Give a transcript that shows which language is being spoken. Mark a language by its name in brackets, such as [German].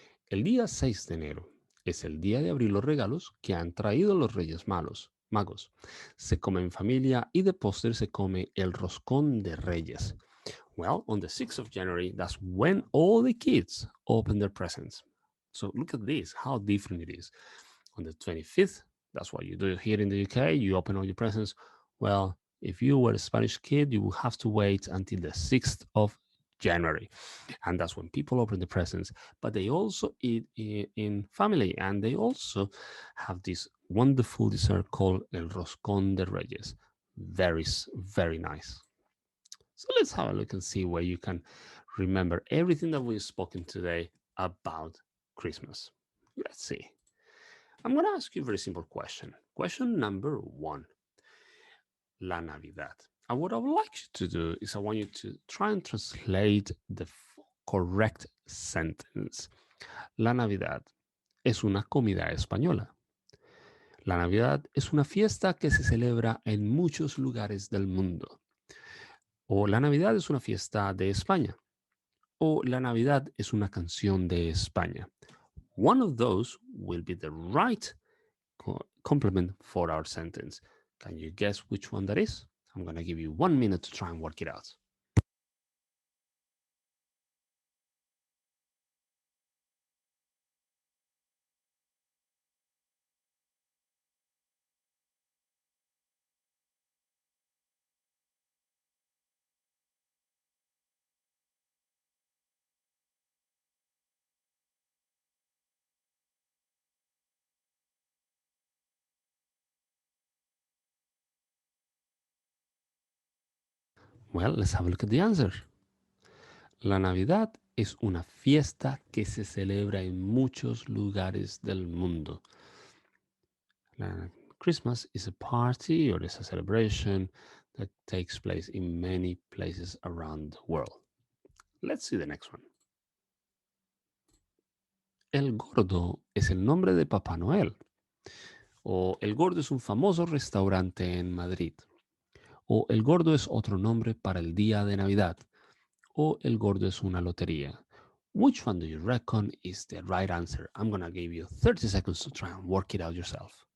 [Spanish] El día 6 de enero es el día de abrir los regalos que han traído los Reyes Magos. Se come en familia y de postre se come el roscón de Reyes. [English] Well, on the 6th of January, that's when all the kids open their presents. So look at this, how different it is. On the 25th, that's what you do here in the UK, you open all your presents. Well, if you were a Spanish kid, you will have to wait until the 6th of January. And that's when people open the presents. But they also eat in family, and they also have this wonderful dessert called el roscón de Reyes. Very, very nice. So let's have a look and see where you can remember everything that we've spoken today about Christmas. Let's see. I'm going to ask you a very simple question. Question number one, La Navidad. And what I would like you to do is I want you to try and translate the correct sentence. [Spanish] La Navidad es una comida española. La Navidad es una fiesta que se celebra en muchos lugares del mundo. O la Navidad es una fiesta de España. O la Navidad es una canción de España. [English] One of those will be the right complement for our sentence. Can you guess which one that is? I'm going to give you 1 minute to try and work it out. Well, let's have a look at the answer. [Spanish] La Navidad es una fiesta que se celebra en muchos lugares del mundo. [English] Christmas is a party or is a celebration that takes place in many places around the world. Let's see the next one. [Spanish] El Gordo es el nombre de Papá Noel. O El Gordo es un famoso restaurante en Madrid. O El Gordo es otro nombre para el día de Navidad. O El Gordo es una lotería. [English] Which one do you reckon is the right answer? I'm going to give you 30 seconds to try and work it out yourself.